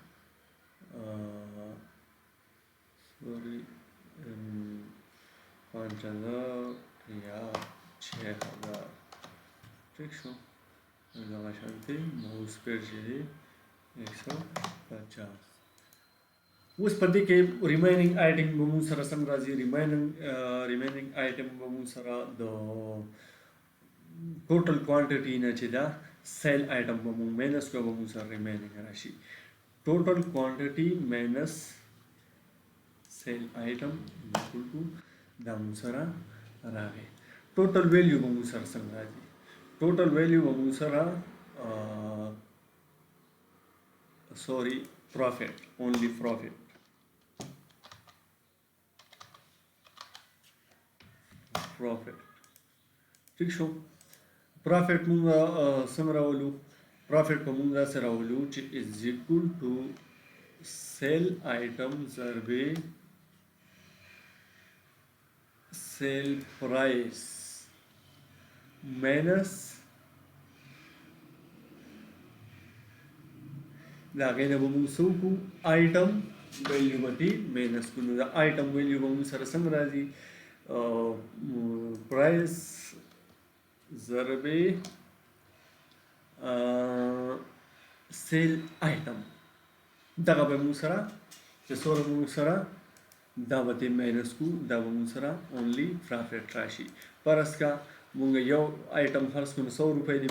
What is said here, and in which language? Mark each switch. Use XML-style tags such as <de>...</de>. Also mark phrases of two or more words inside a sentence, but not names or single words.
<ps>سوري 5000 یا 6000 ٹھیک شو دغه شانتي ماوس پیډ چې دی 150 اوس په دې کې</ps> <en>remaining item</en> <ps>به موږ سره څنګه راځي</ps> <en>remaining item</en> <ps>به موږ سره د</ps> <en>total quantity</en> <ps>نه چې دا</ps> <en>sale item</en> <ps>به موږ مینس کوو به موږ سره ریمیننګ راشي</ps> <en>total quantity minus sale item equal to</en> <ps>دا موږ سره راغی</ps> <en>total value</en> <ps>به موږ سره څنګه راځي</ps> <en>total value</en> <ps>به موږ سره</ps> <en>sorry profit only profit</en> <ps>ٹھیک شو profit موږ څنګه راولو profit په موږ داسې راولو چې</ps> <en>is equal to sell item</en> <ps>ضربې</ps> <en>sell price minus</en> <ps>دا هغې نه به موږ څه وکړو</ps> <en>item value</en> <ps>به دې مینس کړو نو د آیټم ویلیو به موږ سره څنګه راځي پرایس ضربې</ps> <en>sale item</en> <ps>دغه به موږ سره چې څومره موږ سره دا به دې مینس کړو دا به موږ سره</ps> <en>only profit</en> <ps>راشي فرض که موږ یو آیټم خرڅ کړو 100 روپۍ دی په</ps>